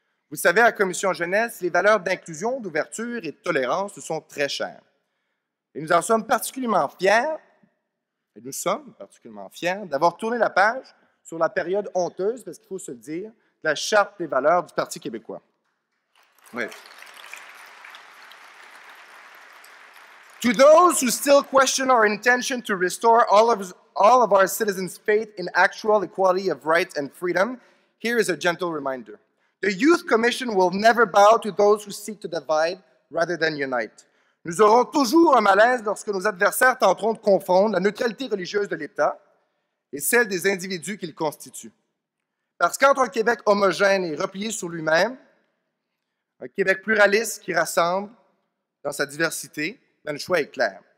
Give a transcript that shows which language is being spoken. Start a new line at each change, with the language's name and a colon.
French: Vous savez, à la Commission jeunesse, les valeurs d'inclusion, d'ouverture et de tolérance nous sont très chères. Et nous en sommes particulièrement fiers, d'avoir tourné la page sur la période honteuse, parce qu'il faut se le dire, de la Charte des valeurs du Parti québécois. Oui.
English: To those who still question our intention to restore all of our citizens' faith in actual equality of rights and freedom, here is a gentle reminder. The Youth Commission will never bow to those who seek to divide rather than unite.
French: Nous aurons toujours un malaise lorsque nos adversaires tenteront de confondre la neutralité religieuse de l'État et celle des individus qui le constituent. Parce qu'entre un Québec homogène et replié sur lui-même, un Québec pluraliste qui rassemble dans sa diversité, le choix est clair.